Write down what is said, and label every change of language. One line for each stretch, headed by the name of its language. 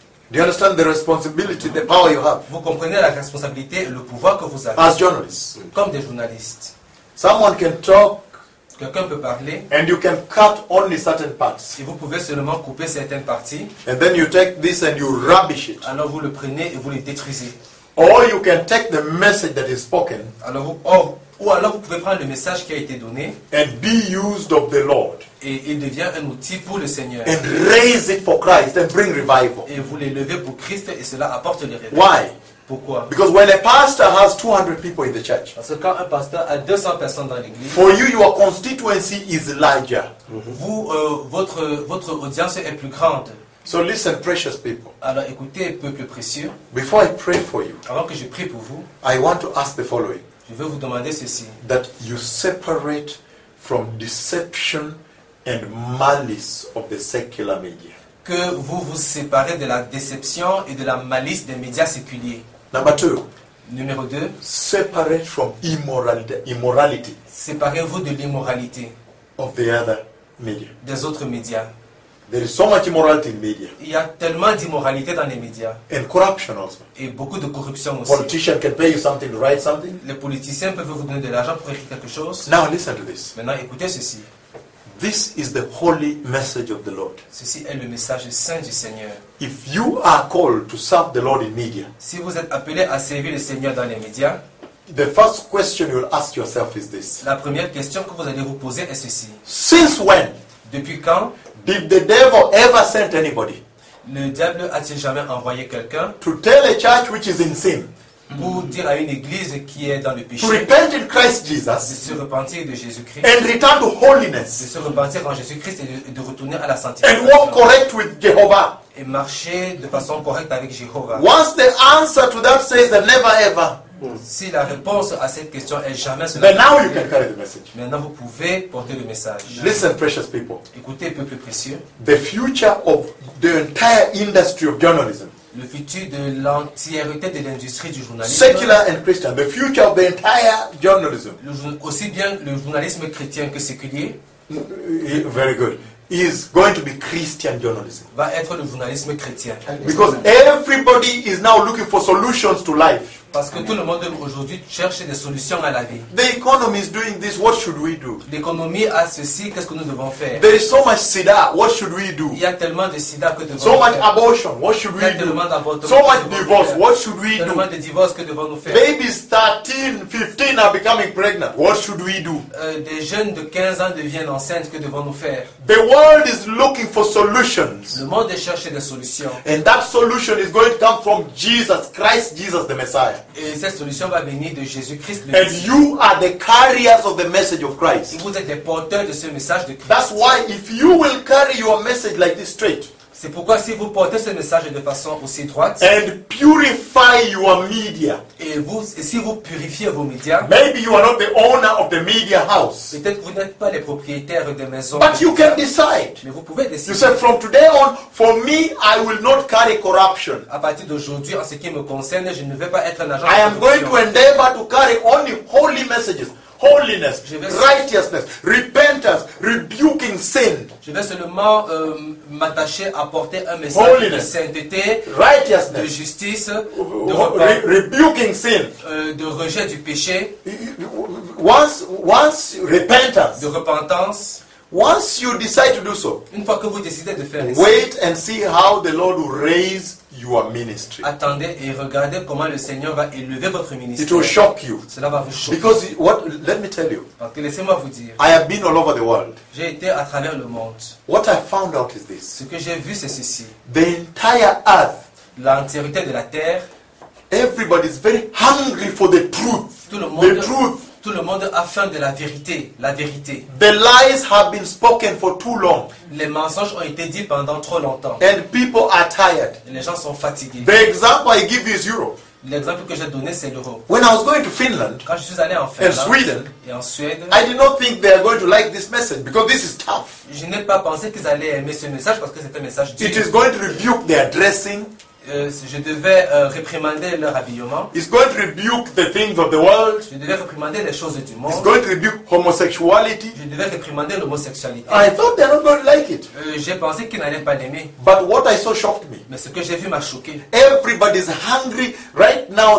English: Do you understand the responsibility, the power you have?
French: Vous comprenez la responsabilité, le pouvoir que vous avez,
English: as journalists,
French: comme des journalistes.
English: Someone can talk,
French: quelqu'un peut parler,
English: and you can cut only certain parts.
French: Et vous pouvez seulement couper certaines parties.
English: And then you take this and you rubbish it.
French: Alors vous le prenez et vous le détruisez.
English: Or you can take the message that is spoken.
French: Alors vous, or, ou alors vous pouvez prendre le message qui a été donné.
English: And be used of the Lord.
French: Et il devient un outil pour le Seigneur.
English: And raise it for Christ and bring revival.
French: Et vous l'élevez pour Christ et cela apporte le réveil.
English: Why?
French: Pourquoi?
English: Because when a pastor has 200 people in the church,
French: parce que quand un pasteur a 200 personnes dans l'église,
English: for you, your constituency is larger.
French: Mm-hmm. Vous, votre audience est plus grande.
English: So listen, precious people.
French: Alors écoutez, peuple précieux.
English: Before I pray for you,
French: alors que je prie pour vous,
English: I want to ask the following.
French: Je veux vous demander ceci.
English: That you separate from deception and malice of the secular media.
French: Que vous vous séparez de la déception et de la malice des médias séculiers.
English: Number two.
French: Numéro 2.
English: Separate from immorality.
French: Séparez-vous de l'immoralité.
English: Of the other media.
French: Des autres médias.
English: There is so much immorality in media.
French: Il y a tellement d'immoralité dans les médias.
English: And corruption also.
French: Et beaucoup de corruption aussi.
English: Politicians can pay you something to write something.
French: Les politiciens peuvent vous donner de l'argent pour écrire quelque chose.
English: Now listen to this.
French: Maintenant écoutez ceci.
English: This is the holy message of the Lord.
French: Ceci est le message saint du Seigneur.
English: If you are called to serve the Lord in media,
French: si vous êtes appelé à servir le Seigneur dans les médias,
English: the first question you'll ask yourself is this.
French: La première question que vous allez vous poser est ceci.
English: Since when?
French: Depuis quand?
English: Did the devil ever send anybody?
French: Le diable a-t-il jamais envoyé quelqu'un?
English: To tell a church which is in sin.
French: Pour dire à une église qui est dans le péché,
English: to repent in Christ Jesus,
French: de se repentir de Jésus-Christ,
English: and return to holiness,
French: de se repentir en Jésus-Christ et de retourner à la sainteté,
English: and walk correct with Jehovah,
French: et marcher de façon correcte avec Jéhovah.
English: Once the answer to that says that never ever,
French: si la réponse à cette question est jamais,
English: then now you can carry the message.
French: Maintenant vous pouvez porter le message.
English: Listen, precious people.
French: Écoutez, peuple précieux.
English: The future of the entire industry of journalism.
French: Le futur de l'entièreté de l'industrie du journalisme.
English: Secular and Christian. The future of the entire journalism.
French: Aussi bien le journalisme chrétien que séculier.
English: Very good. Is going to be Christian journalism.
French: Va être le journalisme chrétien.
English: Because everybody is now looking for solutions to life.
French: Parce que tout le monde aujourd'hui cherche des solutions à la vie.
English: The economy is doing this, what should we do?
French: L'économie a ceci, qu'est-ce que nous devons faire?
English: There is so much sida, what should we do?
French: Il y a tellement de sida que devons
English: so
French: faire.
English: So much abortion, what should we do?
French: Tellement d'avortements.
English: So much divorce, what should we do?
French: Tellement de divorces que devons nous faire.
English: Babies 13, 15 are becoming pregnant, what should we do?
French: Des jeunes de 15 ans deviennent enceintes, que devons nous faire?
English: The world is looking for solutions.
French: Le monde cherche des solutions.
English: And that solution is going to come from Jesus Christ, Jesus the Messiah.
French: Et cette solution va venir de Jésus-Christ.
English: And you are the carriers of the message of Christ.
French: Vous êtes les porteurs de ce message de Christ.
English: That's why if you will carry your message like this straight.
French: C'est pourquoi si vous portez ce message de façon aussi droite.
English: And purify your media.
French: Et si vous purifiez vos médias.
English: Maybe you are not the owner of the media house.
French: Peut-être vous n'êtes pas les propriétaires de maisons.
English: But you can decide.
French: Mais vous pouvez décider.
English: You said from today on, for me, I will not carry corruption.
French: À partir d'aujourd'hui, en ce qui me concerne, je ne vais pas être un agent.
English: I am going to endeavor to carry only holy messages. Holiness, righteousness, repentance, rebuking sin.
French: Je vais seulement m'attacher à porter un message holiness, de sainteté,
English: righteousness,
French: de justice,
English: rebuking sin,
French: de rejet du péché.
English: Once repentance,
French: de repentance.
English: Once you decide to do so,
French: une fois que vous décidez de faire,
English: wait
French: ici,
English: and see how the Lord will raise your ministry.
French: Attendez et regardez comment le Seigneur va élever votre ministère.
English: It will shock you.
French: Cela va vous choquer.
English: Because what? Let me tell you.
French: Parce que laissez-moi vous dire.
English: I have been all over the world.
French: J'ai été à travers le monde.
English: What I found out is this.
French: Ce que j'ai vu, c'est ceci.
English: The entire earth.
French: L'entièreté de la terre.
English: Everybody is very hungry for the truth.
French: Tout le monde.
English: The truth.
French: Tout le monde a faim de la vérité, la vérité.
English: The lies have been spoken for too long.
French: Les mensonges ont été dits pendant trop longtemps.
English: And people are tired.
French: Et les gens sont fatigués.
English: The example I give you is Europe.
French: L'exemple que j'ai donné, c'est l'Europe.
English: When I was going to Finland,
French: quand je suis allé en Finlande,
English: and Sweden,
French: et en Suède,
English: I did not think they are going to like this message because this is tough.
French: Je n'ai pas pensé qu'ils allaient aimer ce message parce que c'est un message dur.
English: It is going to rebuke their dressing.
French: Je devais réprimander leur habillement.
English: It's going to rebuke the things of the world.
French: Je devais réprimander les choses du monde.
English: It's going to rebuke homosexuality.
French: Je devais réprimander l'homosexualité.
English: I thought they're not going to like it.
French: J'ai pensé qu'ils n'allaient pas l'aimer.
English: But what I saw shocked me.
French: Mais ce que j'ai vu m'a choqué.
English: Everybody is hungry right now.